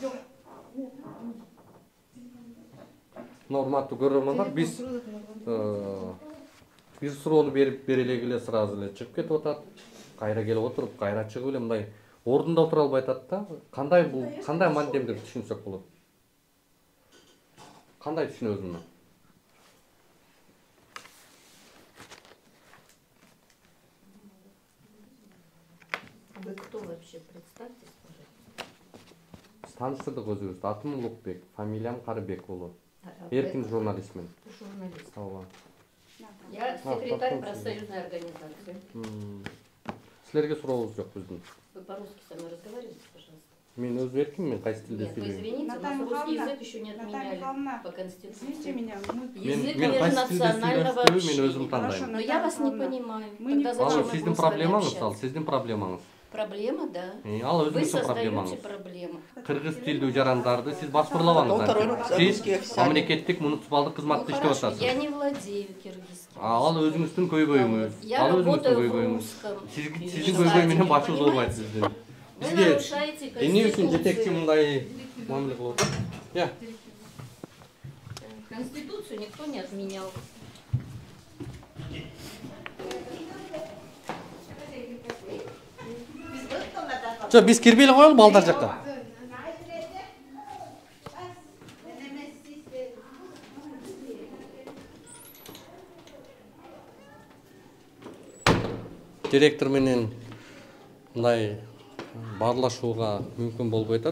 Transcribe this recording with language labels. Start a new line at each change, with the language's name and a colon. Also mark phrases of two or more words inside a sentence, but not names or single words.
Kyrgyz: Урматтуу көрөрмандар, биз суроону берип берелек эле сразу эле чыгып кетип атат. Кайра келип отуруп, кайра чыгып эле мындай ордунда отура албай атат да. Кандай бул, кандай мандем деп түшүнсөк болот? Кандай түшүнөбүз муну?
Russian: Вы кто вообще? Представьтесь, пожалуйста.
Kyrgyz: Таныштырдык өзүбүздү. Атым Улукбек, фамилиям Карыбек болот. Эркин журналистмин. Журналист. Ооба.
Russian: Я секретарь профсоюзной организации.
Kyrgyz: Силерге сурообуз жок биздин.
Russian: Вы по-русски со мной разговариваете, пожалуйста?
Kyrgyz: Мен өзү эркинмин, кайсы тилде
Russian: Нет, вы
Kyrgyz: сүйлөйм.
Russian: извините, у нас русский язык еще не отменяли по Конституции. Извините меня, Язык
Kyrgyz: Мен кайсы тилде
Russian: межнационального
Kyrgyz: сүйлөшүп, мен өзүм
Russian: общения.
Kyrgyz: тандайм.
Russian: Но я вас не понимаю. Тогда
Kyrgyz: Ал
Russian: зачем мы
Kyrgyz: сиздин
Russian: будем с вами
Kyrgyz: проблемаңыз, ал
Russian: общаться?
Kyrgyz: сиздин проблемаңыз.
Russian: Проблема, да.
Kyrgyz: Ал
Russian: Вы
Kyrgyz: өзүңүздүн
Russian: создаете
Kyrgyz: проблемаңыз.
Russian: проблему.
Kyrgyz: Кыргыз тилдүү жарандарды сиз башкарылабаңыз. Сиз мамлекеттик муниципалдык кызматта иштеп
Russian: Хорошо,
Kyrgyz: атасыз.
Russian: я не владею киргизским.
Kyrgyz: Ал өзүңүздүн көйгөйүңүз.
Russian: Я
Kyrgyz: Ал өзүңүздүн
Russian: работаю в
Kyrgyz: көйгөйүңүз.
Russian: русском.
Kyrgyz: Сиздин көйгөй менен башыбыз оорубайт сиздин.
Russian: Вы
Kyrgyz: Бизге
Russian: нарушаете
Kyrgyz: эмне үчүн жетекчи
Russian: Конституцию.
Kyrgyz: мындай мамиле кылып атат?
Russian: Я. Конституцию никто не отменял.
Kyrgyz: Жок, биз кирбей эле коелу балдар жакка. Директор менен мындай баарлашууга мүмкүн болбой атат.